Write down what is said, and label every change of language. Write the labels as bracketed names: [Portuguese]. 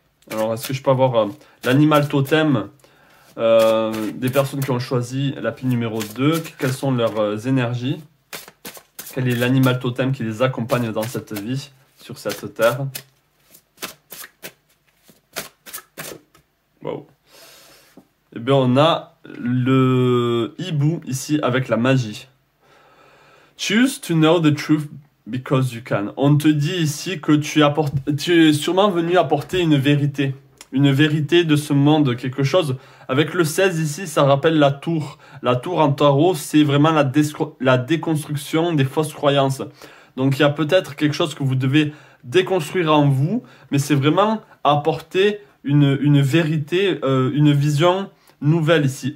[French] Alors est-ce que je peux avoir l'animal totem des personnes qui ont choisi la pile numéro 2, quelles sont leurs énergies? Quel est l'animal totem qui les accompagne dans cette vie, sur cette terre? Wow. Eh bien, on a le hibou ici avec la magie. [English] Choose to know the truth because you can. [French] On te dit ici que tu es sûrement venu apporter une vérité de ce monde, quelque chose. Avec le 16 ici, ça rappelle la tour. La tour en tarot, c'est vraiment la déconstruction des fausses croyances. Donc il y a peut-être quelque chose que vous devez déconstruire en vous, mais c'est vraiment apporter une vérité, une vision nouvelle ici.